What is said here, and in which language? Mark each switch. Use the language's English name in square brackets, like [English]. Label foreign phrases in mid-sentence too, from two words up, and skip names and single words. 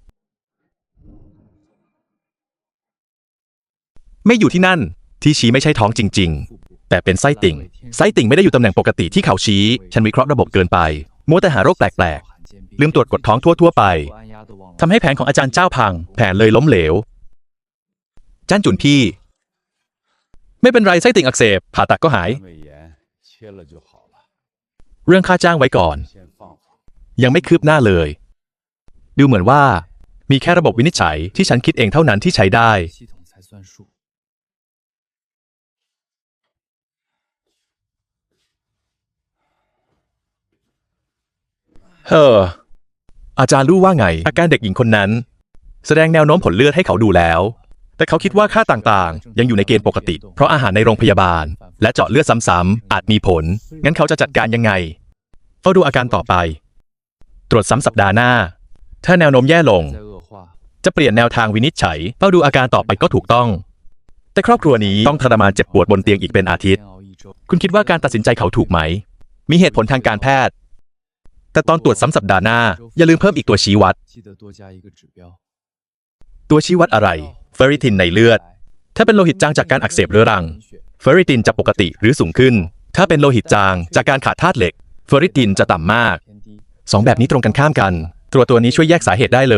[Thai] ไม่อยู่ที่นั่น ที่ชี้ไม่ใช่ท้องจริงๆ แต่เป็นไส้ติ่ง ไส้ติ่งไม่ได้อยู่ตำแหน่งปกติที่เขาชี้ ฉันวิเคราะห์ระบบเกินไป มัวแต่หาโรคแปลกๆ ลืมตรวจกดท้องทั่วๆไป ทำให้แผนของอาจารย์เจ้าพัง แผนเลยล้มเหลว จ้านจุนพี่ไม่เป็นไรไส้ติ่งอักเสบผ่าตัดก็หาย [Chinese] 胃炎切了就好了。 [Thai] เรื่องค่าจ้างไว้ก่อน [Chinese] 先放放。 [Thai] ยังไม่คืบหน้าเลย ดูเหมือนว่า มีแค่ระบบวินิจฉัยที่ฉันคิดเองเท่านั้นที่ใช้ได้ [Chinese] 系统才算数。 [Thai] อาจารย์รู้ว่าไง อาการเด็กหญิงคนนั้น แสดงแนวโน้มผลเลือดให้เขาดูแล้ว แต่เขาคิดว่าค่าต่างๆ ยังอยู่ในเกณฑ์ปกติ เพราะอาหารในโรงพยาบาล และเจาะเลือดซ้ำๆอาจมีผล งั้นเขาจะจัดการยังไงเฝ้าดูอาการต่อไป ตรวจซ้ำสัปดาห์หน้า ถ้าแนวโน้มแย่ลง [Chinese] 再恶化， [Thai] จะเปลี่ยนแนวทางวินิจฉัยเฝ้าดูอาการต่อไปก็ถูกต้อง แต่ครอบครัวนี้ต้องทรมานเจ็บปวดบนเตียงอีกเป็นอาทิตย์ [Chinese] 煎熬一周。 [Thai] คุณคิดว่าการตัดสินใจเขาถูกไหม มีเหตุผลทางการแพทย์ แต่ตอนตรวจซ้ำสัปดาห์หน้า อย่าลืมเพิ่มอีกตัวชี้วัด [Chinese] 记得多加一个指标。 [Thai] ตัวชี้วัดอะไร เฟอริตินในเลือด ถ้าเป็นโลหิตจางจากการอักเสบเรื้อรัง เฟอริตินจะปกติหรือสูงขึ้น ถ้าเป็นโลหิตจางจากการขาดธาตุเหล็ก เฟอริตินจะต่ำมาก [Chinese] 偏低。 [Thai] สองแบบนี้ตรงกันข้ามกัน ตัวนี้ช่วยแยกสาเหตุได้เลย